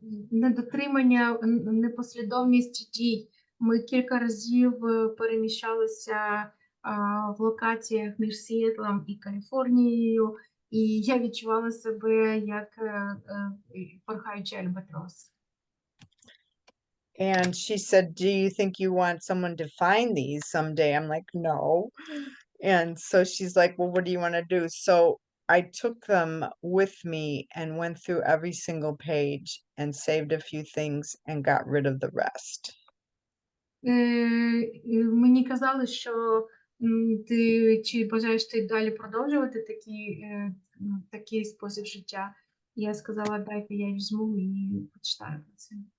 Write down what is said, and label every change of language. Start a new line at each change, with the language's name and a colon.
Ukrainian: Недотримання, непослідовність дій. Ми кілька разів переміщалися в локаціях між Сіетлом і Каліфорнією, і я відчувала себе як порхаючий альбатрос.
English: And she said, "Do you think you want someone to find these someday?" I'm like, "No." And so she's like, "Well, what do you want to do?" So I took them with me and went through every single page and saved a few things and got rid of the rest.
Ukrainian: Мені казали, що ти чи бажаєш ти далі продовжувати такий спосіб життя. Я сказала, дайте я візьму і почитаю про це.